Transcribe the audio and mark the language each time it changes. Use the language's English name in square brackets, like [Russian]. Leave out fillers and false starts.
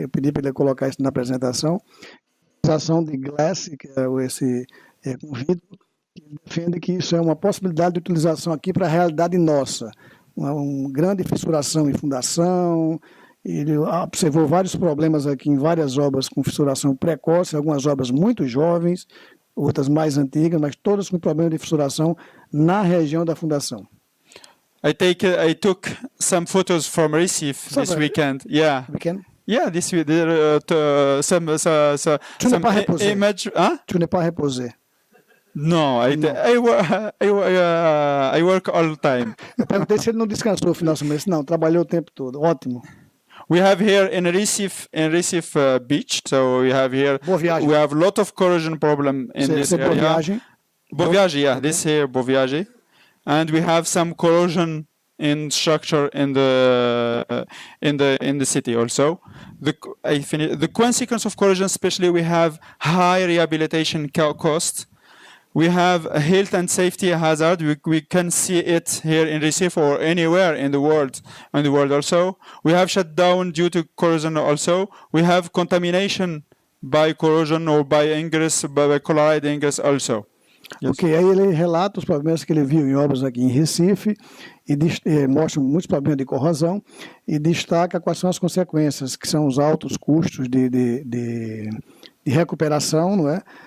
[Portuguese] Eu pedi para ele colocar isso na apresentação. A utilização de glass, que é esse com vidro, que defende que isso é uma possibilidade de utilização aqui para a realidade nossa. Uma grande fissuração em fundação. Ele observou vários problemas aqui em várias obras com fissuração precoce, algumas obras muito jovens, outras mais antigas, mas todas com problema de fissuração na região da fundação. [English] I took some photos from Recife this weekend. Yeah. Weekend? Yeah, this week some image. Huh? [French] Tu n'es pas reposé. [English] No, I work all the time. [Portuguese] Eu perguntei se ele não descansou no final do mês. Não, trabalhou o tempo todo. Ótimo. [English] We have here in Recife beach, so we have here. We have a lot of corrosion problem in this area. Boa Viagem, yeah, this here Boa Viagem, and we have some corrosion in structure in the city also. The consequence of corrosion, especially, we have high rehabilitation cost. We have a health and safety hazard. We can see it here in Recife or anywhere in the world. Also, we have shut down due to corrosion. Also, we have contamination by corrosion or by ingress, by chloride ingress. Also. Yes. [Portuguese] Ok, aí ele relata os problemas que ele viu em obras aqui em Recife e mostra muitos problemas de corrosão e destaca quais são as consequências, que são os altos custos de recuperação, não é?